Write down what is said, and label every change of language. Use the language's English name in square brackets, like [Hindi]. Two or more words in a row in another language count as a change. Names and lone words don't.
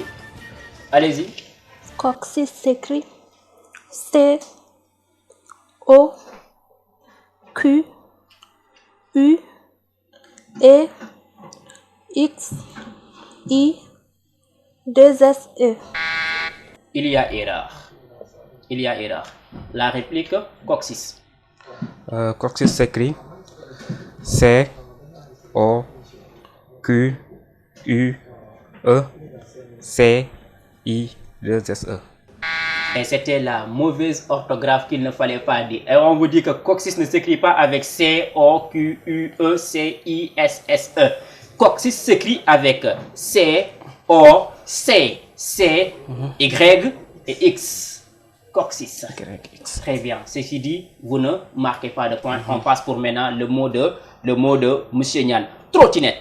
[French] Allez-y. Coccyx s'écrit C-O-Q-U-E-X-I-2-S-E. Il y a erreur. Il y a erreur. La réplique coccyx. Coccyx s'écrit C-O-Q-U-E-C-I-2-S-E. Et c'était la mauvaise orthographe qu'il ne fallait pas dire. Et on vous dit que coccyx ne s'écrit pas avec C-O-Q-U-E-C-I-S-S-E. Coccyx s'écrit avec C-O-C-C-Y et X. Coccyx. Très bien. Ceci dit, vous ne marquez pas de point. On passe pour maintenant le mot de M. Niane. Trottinette.